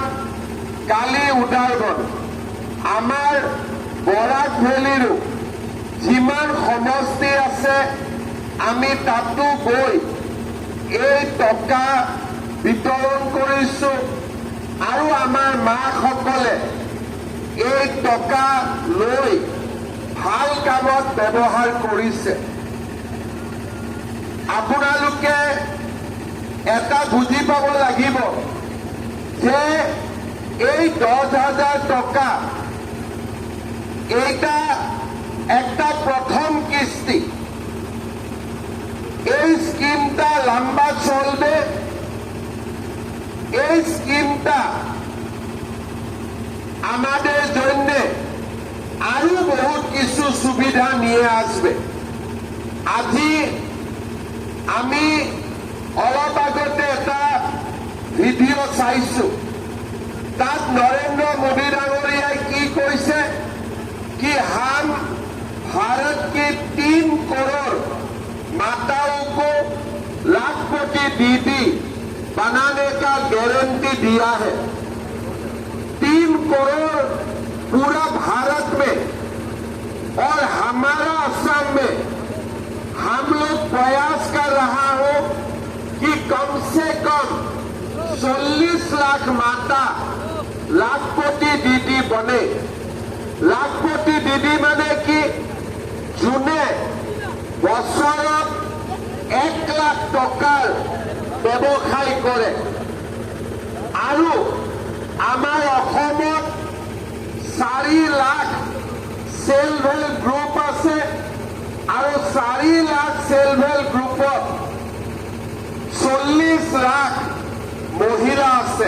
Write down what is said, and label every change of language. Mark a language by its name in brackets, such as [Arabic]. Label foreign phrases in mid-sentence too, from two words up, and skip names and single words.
[Assamese] কালি উদালবন, আমাৰ বৰাক ভেলীৰো যিমান সমষ্টি আছে আমি তাতো গৈ এই টকা বিতৰণ কৰিছোঁ আৰু আমাৰ মাসকলে এই টকা লৈ ভাল কামত ব্যৱহাৰ কৰিছে। আপোনালোকে এটা বুজি পাব লাগিব যে এই 10,000 টকা এইটা একটা প্রথম কিস্তি। [Bangla] এই স্কিমটা লম্বা চলবে। এই স্কিমটা আমাদের জন্য আরো বহুত কিছু সুবিধা নিয়ে আসবে। [Assamese] আজি আমি অলপ আগতে এটা ভিডিও চাইছো, তাত নরেন্দ্র মোদী ডাঙরিয়াই কি কৈছে [Hindi] कि हम भारत के 3 करोड़ माताओं को लाखपति दीदी बनाने का गारंटी दिया है। 3 करोड़ पूरा भारत में, और हमारा असम में हम लोग प्रयास कर रहा हो कि कम से कम 40 लाख माता लाखपति दीदी बने। [Assamese] লাখপতি দিদি মানে কি? যোনে বছৰত 1 লাখ টকাৰ ব্যৱসায় কৰে। আৰু আমাৰ অসমত 4 লাখ [English] self help group [Assamese] আছে, আৰু 4 লাখ সেলফ হেল্প গ্ৰুপত 40 লাখ মহিলা আছে।